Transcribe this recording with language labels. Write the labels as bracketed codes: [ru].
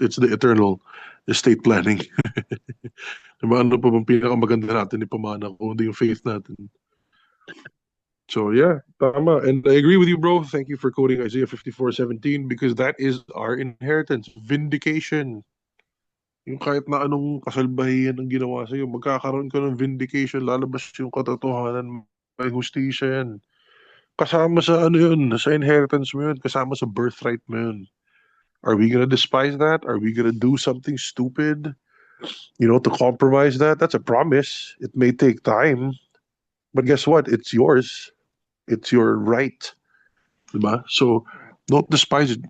[en] It's the eternal estate planning. [tl] Diba? Ano pa bang pinakamaganda natin ipamana kung hindi yung faith natin? [en] So yeah, [tl] tama. [en] And I agree with you, bro. Thank you for quoting Isaiah 54:17 because that is our inheritance. Vindication. [tl] Yung kahit na anong kasalbahian ang ginawa sa'yo, magkakaroon ka ng vindication, lalabas yung katotohanan, may hustisya yan. Kasama sa ano yun, sa inheritance mo yun, kasama sa birthright mo yun. [en] Are we gonna despise that? Are we gonna do something stupid, to compromise that? That's a promise. It may take time, but guess what? It's yours. It's your right. [tl] Diba? [en] So don't despise it.